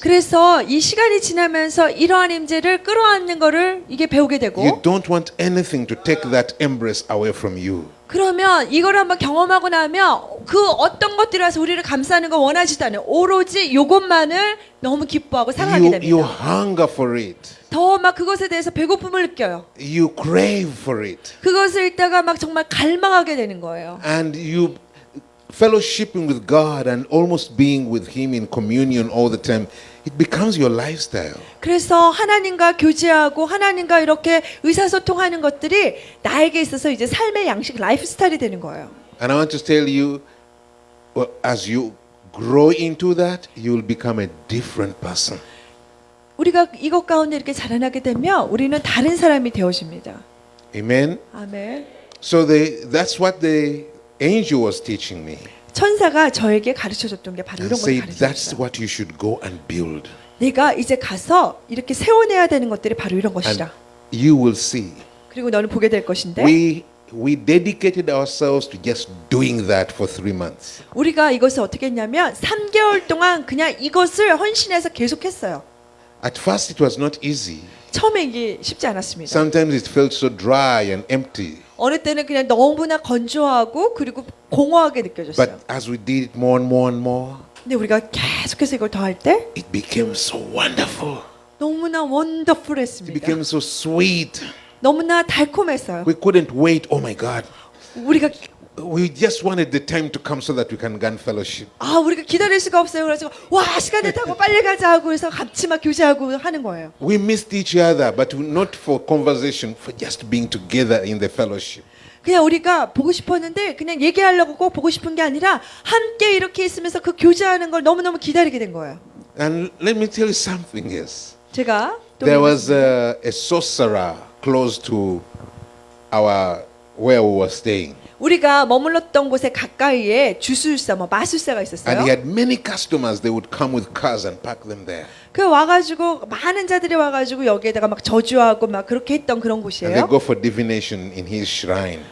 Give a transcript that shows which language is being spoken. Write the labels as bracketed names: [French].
[Korean] 그래서 이 시간이 지나면서 이러한 임재를 끌어안는 거를 이게 배우게 [English] You [Korean] 되고 [English] don't want anything to take that embrace away from you. [Korean] 그러면 이걸 한번 경험하고 나면 그 어떤 것들이라서 우리를 감싸는 거 원하지도 않아요. 오로지 이것만을 너무 기뻐하고 사랑하게 [English] You [Korean] 됩니다. [English] hunger for it. [Korean] 더 막 그것에 대해서 배고픔을 느껴요. [English] You crave for it. [Korean] 그것을 읽다가 막 정말 갈망하게 되는 거예요. [English] And you fellowshipping with God and almost being with Him in communion all the time, it becomes your lifestyle. [Korean] 그래서 하나님과 교제하고 하나님과 이렇게 의사소통하는 것들이 나에게 있어서 이제 삶의 양식, 라이프 스타일이 되는 거예요. [English] And I want to tell you, well, as you grow into that, you will become a different person. [Korean] 우리가 이것 가운데 이렇게 자라나게 되면 우리는 다른 사람이 되어집니다. [English] Amen. [Korean] 아멘. [English] So that's what the angel was teaching me. [Korean] 천사가 저에게 가르쳐줬던 게 바로 [English] And [Korean] 이런 걸 [English] said that's [Korean] 가르쳐줬어요. [English] what you should go and build. [Korean] 내가 이제 가서 이렇게 세워내야 되는 것들이 바로 이런 [English] And [Korean] 것이다. [English] you will see. [Korean] 그리고 너는 보게 될 것인데 [English] We dedicated ourselves to just doing that for 3 months. [Korean] 우리가 이것을 어떻게 했냐면 3개월 동안 그냥 이것을 헌신해서 계속했어요. [English] At first it was not easy. [Korean] 처음에 이게 쉽지 않았습니다. [English] Sometimes it felt so dry and empty. [Korean] 어느 때는 그냥 너무나 건조하고 그리고 공허하게 느껴졌어요. [English] But as we did it more and more and more, [Korean] 근데 우리가 계속해서 이걸 더 할 때 [English] it became so wonderful. [Korean] 너무나 [English] It [Korean] 원더풀했습니다. [English] became so sweet. [Korean] 너무나 달콤했어요. [English] We couldn't wait. Oh my God. [Korean] 우리가 [English] We just wanted the time to come so that we can gun fellowship. [Korean] 우리가 기다릴 수가 없어요. 그래서 와 시간 됐다고 빨리 가자 하고 해서 같이 막 교제하고 하는 거예요. [English] We missed each other, but not for conversation, for just being together in the fellowship. [Korean] 그냥 우리가 보고 싶었는데 그냥 얘기하려고 꼭 보고 싶은 게 아니라 함께 이렇게 있으면서 그 교제하는 걸 너무너무 기다리게 된 거예요. [English] And let me tell you something else. [Korean] 제가 또 [English] There was a sorcerer close to where we were staying. [Korean] 우리가 머물렀던 곳에 가까이에 주술사, 마술사가 [English] And [Korean] 있었어요. [English] he had many customers. They would come with cars and park them there. [Korean] 그 와가지고 많은 자들이 와가지고 여기에다가 막 저주하고 막 그렇게 했던 그런 [English] And they [Korean] 곳이에요. [English] go for divination in his shrine.